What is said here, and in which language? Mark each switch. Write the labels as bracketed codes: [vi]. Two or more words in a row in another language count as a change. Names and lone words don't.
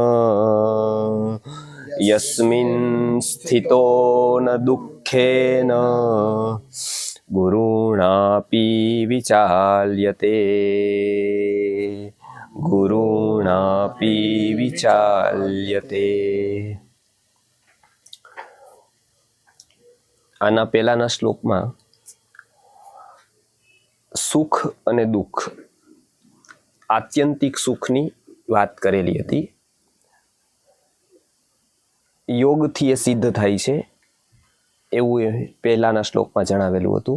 [sa] यस्मिन् स्थितो न दुःखेन गुरुणापि विचाल्यते गुरुणापि विचाल्यते। [gu] આના પહેલાના શ્લોકમાં સુખ અને દુઃખ આત્યંતિક સુખની વાત કરેલી હતી. યોગથી એ સિદ્ધ થાય છે એવું એ પહેલાના શ્લોકમાં જણાવેલું હતું.